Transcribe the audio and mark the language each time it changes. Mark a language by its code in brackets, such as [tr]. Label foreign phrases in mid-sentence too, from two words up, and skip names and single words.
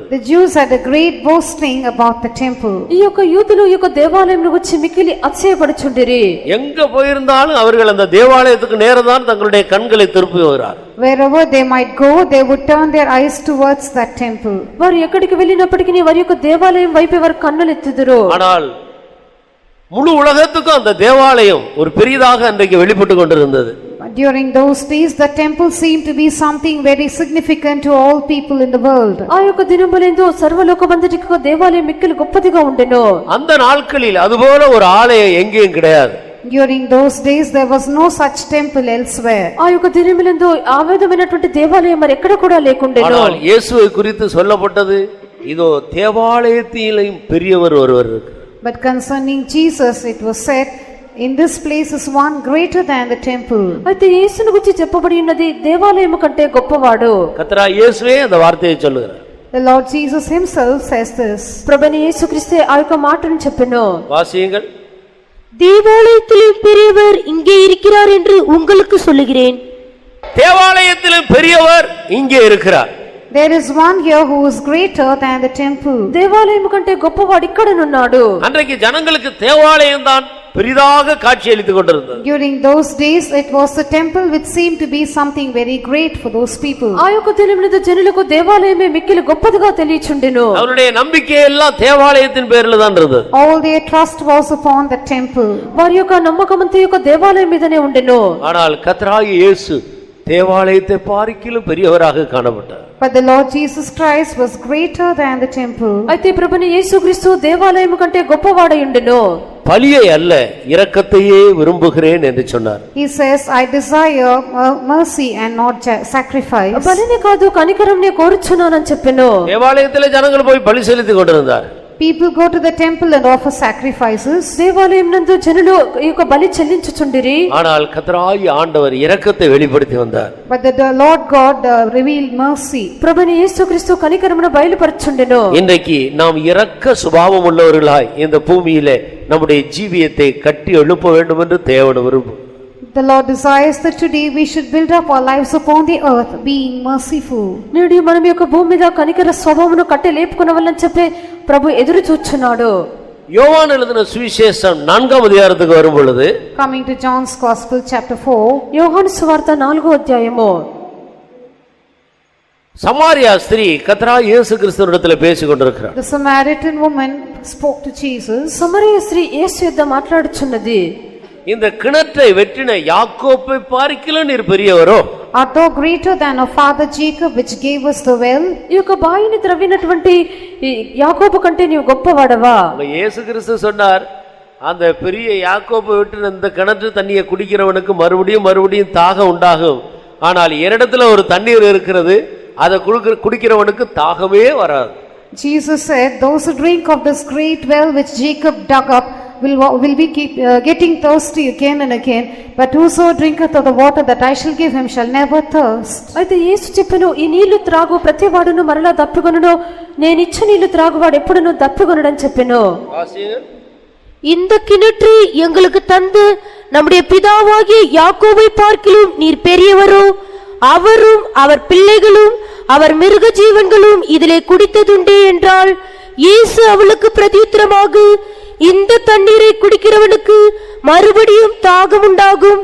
[en] The Jews had a great boasting about the temple. [te] ఈ యొక్క యూదులు ఈ యొక్క దేవాలయమును గురించి మిక్కిలి అతిశయపడుచుండిరి. [ta] எங்க போயிருந்தாலும் அவர்கள் அந்த தேவாலயத்துக்கு நேரதான் தங்களுடைய கண்களை திருப்புகிறார். [en] Wherever they might go, they would turn their eyes towards that temple. [te] వారు ఎక్కడికి వెళ్ళినప్పటికీ వారి యొక్క దేవాలయం వైపే వారు కన్నులెత్తుదురు. [ta] ஆனால் முழு உலகத்துக்கும் அந்த தேவாலயம் ஒரு பெரியதாக அன்றைக்கு வெளிப்பட்டு கொண்டிருந்தது. [en] During those days the temple seemed to be something very significant to all people in the world. [te] ఆ యొక్క దినములందు సర్వలోకమంతటికి దేవాలయం మిక్కిలి గొప్పదిగా ఉండెను. [ta] அந்த நாட்களில் அதுபோல ஒரு ஆலயம் எங்கேயும் கிடையாது. [en] During those days there was no such temple elsewhere. [te] ఆ యొక్క దినములందు ఆ విధమైనటువంటి దేవాలయం మరి ఎక్కడ కూడా లేకుండెను. [ta] ஆனால் இயேசுவை குறித்து சொல்லப்பட்டது இதோ தேவாலயத்திலும் பெரியவர் ஒருவர் இருக்கிறார். [en] But concerning Jesus it was said, in this place is one greater than the temple. [te] అయితే యేసును గురించి చెప్పబడి ఉన్నది దేవాలయము కంటే గొప్పవాడు. [ta] கர்த்தராகிய இயேசுவே அந்த வார்த்தையை சொல்லுகிறார். [en] The Lord Jesus himself says this. [te] ప్రభువైన యేసుక్రీస్తే ఆ యొక్క మాటను చెప్పెను. [ta] வாசியுங்கள். தேவாலயத்திலும் பெரியவர் இங்கே இருக்கிறார் என்று உங்களுக்கு சொல்லுகிறேன். தேவாலயத்திலும் பெரியவர் இங்கே இருக்கிறார். [en] There is one here who is greater than the temple. [te] దేవాలయము కంటే గొప్పవాడు ఇక్కడనున్నాడు. [ta] அன்றைக்கு ஜனங்களுக்கு தேவாலயம் தான் பெரிதாக காட்சியளித்துக் கொண்டிருந்தது. [en] During those days it was the temple which seemed to be something very great for those people. [te] ఆ యొక్క దినమున జనులకు దేవాలయమే మిక్కిలి గొప్పదిగా తెలియచుండెను. [ta] அவருடைய நம்பிக்கை எல்லாம் தேவாலயத்தின் பேரில் தான் இருந்தது. [en] All their trust was upon the temple. [te] వారి యొక్క నమ్మకమంతా యొక్క దేవాలయం మీదనే ఉండెను. [ta] ஆனால் கர்த்தராகிய இயேசு தேவாலயத்தை பார்க்கிலும் பெரியவராக காணப்பட்டார். [en] But the Lord Jesus Christ was greater than the temple. [te] అయితే ప్రభువైన యేసుక్రీస్తు దేవాలయము కంటే గొప్పవాడై ఉండెను. [ta] பலியை அல்ல இரக்கத்தையே விரும்புகிறேன் என்று சொன்னார். [en] He says, I desire mercy and not sacrifice. [te] బలిని కాదు కనికరంనే కోరుచున్నానని చెప్పెను. [ta] தேவாலயத்திலே ஜனங்கள் போய் பலி செலுத்திக் கொண்டிருந்தார். [en] People go to the temple and offer sacrifices. [te] దేవాలయం నందు జనులు ఈ యొక్క బలి చెల్లించుచుండిరి. [ta] ஆனால் கர்த்தராகிய ஆண்டவர் இரக்கத்தை வெளிப்படுத்தி வந்தார். [en] But the Lord God revealed mercy. [te] ప్రభువైన యేసుక్రీస్తు కనికరమును బయలుపరచుండెను. [ta] இன்றைக்கு நாம் இரக்க சுபாவம் உள்ளவர்களாய் இந்த பூமியிலே நம்முடைய ஜீவியத்தை கட்டி எழுப்ப வேண்டும் என்று தேவன் விரும்புகிறார். [en] The Lord desires that today we should build up our lives upon the earth, being merciful. [te] నేడు మనం యొక్క భూమి మీద కనికర స్వభావమును కట్టి లేపుకొనవలని చెప్పి ప్రభు ఎదురు చూచున్నాడు. [ta] யோவான் எழுதின சுவிசேஷம் 4ஆம் அதிகாரத்துக்கு வரும் பொழுது, [en] Coming to John's Gospel chapter 4, [te] యోహాను సువార్త 4వ అధ్యాయము. [ta] சமாரியா ஸ்திரீ கர்த்தராகிய இயேசு கிறிஸ்துவினிடத்தில் பேசிக் கொண்டிருக்கிறார். [en] the Samaritan woman spoke to Jesus. [te] సమరయ స్త్రీ యేసు యొద్ద మాట్లాడుచున్నది. [ta] இந்த கிணற்றை வெட்டின யாக்கோப்பை பார்க்கிலும் நீர் பெரியவரோ, [en] Art thou greater than our father Jacob, which gave us the well? [te] ఈ యొక్క బావిని త్రవ్వినటువంటి ఈ యాకోబు కంటే నీవు గొప్పవాడవా? [ta] இயேசு கிறிஸ்து சொன்னார், அந்த பெரிய யாக்கோப்பை வெட்டின இந்த கிணற்று தண்ணியை குடிக்கிறவனுக்கு மறுபடியும் மறுபடியும் தாகம் உண்டாகும். ஆனால் என்னிடத்துல ஒரு தண்ணீர் இருக்கிறது, அதை குடிக்கிறவனுக்கு தாகமே வராது. [en] Jesus said, those who drink of this great well which Jacob dug up will be getting thirsty again and again, but whoso drinketh of the water that I shall give him shall never thirst. [te] అయితే యేసు చెప్పెను, ఈ నీళ్లు త్రాగు ప్రతివాడును మరలా దప్పికొనును, నేనిచ్చు నీళ్లు త్రాగువాడు ఎప్పుడును దప్పికొనడని చెప్పెను. [ta] இந்த கிணற்றை எங்களுக்கு தந்து நம்முடைய பிதாவாகிய யாக்கோபை பார்க்கிலும் நீர் பெரியவரோ, அவரும் அவர் பிள்ளைகளும் அவர் மிருக ஜீவன்களும் இதிலே குடித்ததுண்டே என்றால், இயேசு அவளுக்கு பிரதியுத்தரமாக, இந்த தண்ணீரை குடிக்கிறவனுக்கு மறுபடியும் தாகம் உண்டாகும்.